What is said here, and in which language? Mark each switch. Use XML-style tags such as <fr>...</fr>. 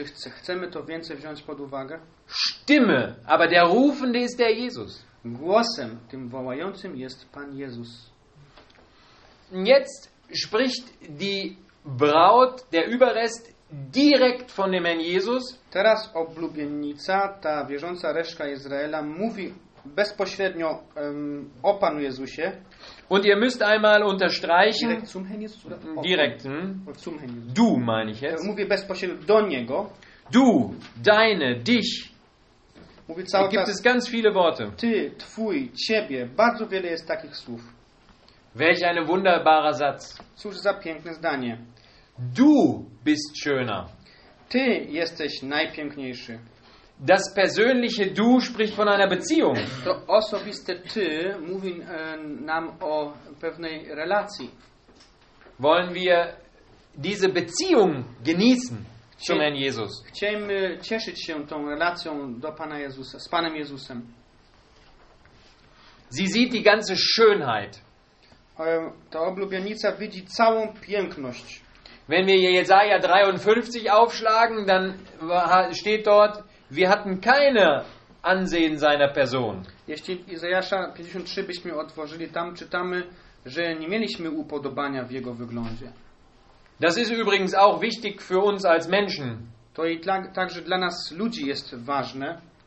<pl>Chcemy to więcej wziąć pod uwagę?</pl> <de>Stimme, aber der Rufende ist der Jesus.</de> <pl>Głosem tym wołającym jest Pan Jezus.</pl> <de>Jetzt spricht die Braut, der Überrest, direkt von dem Herrn Jesus.</de> <pl>Teraz oblubienica, ta wierząca reszka Izraela, mówi bezpośrednio o Panu Jezusie.</pl> <de>Und ihr müsst einmal unterstreichen. Direkt zum Herrn Jesus, oder? Direkt. Hm? Zum Herrn Jesus. Du, meine ich jetzt.</de> <pl>Mówię bezpośrednio do Niego.</pl> <de>Du, deine, dich.</de> <pl>Mówię cały czas.</pl> <de>Gibt es ganz viele Worte.</de> <pl>Ty, twój, ciebie. Bardzo wiele jest takich słów.</pl> <de>Welch ein wunderbarer Satz.</de> <pl>Cóż za piękne zdanie.</pl> <de>Du bist schöner.</de> <pl>Ty jesteś najpiękniejszy.</pl> <de>Das persönliche Du spricht von einer Beziehung.</de> <pl>To osobiste Ty mówi nam o pewnej relacji.</pl> <de>Wollen wir diese Beziehung genießen zum Herrn Jesus?</de> <pl>Chcemy cieszyć się tą relacją do Pana Jezusa, z Panem Jezusem.</pl> <de>Sie sieht die ganze Schönheit.</de> <pl>Ta oblubienica widzi całą piękność.</pl> <de>Wenn wir Jesaja 53 aufschlagen, dann steht dort, wir hatten keine Ansehen seiner Person.</de> <pl>Jeśli Izajasza 53 byśmy otworzyli, tam czytamy, że nie mieliśmy upodobania w jego wyglądzie.</pl> <de>Das ist übrigens auch wichtig für uns als Menschen.</de> <pl>To i także dla nas ludzi jest ważne.</pl>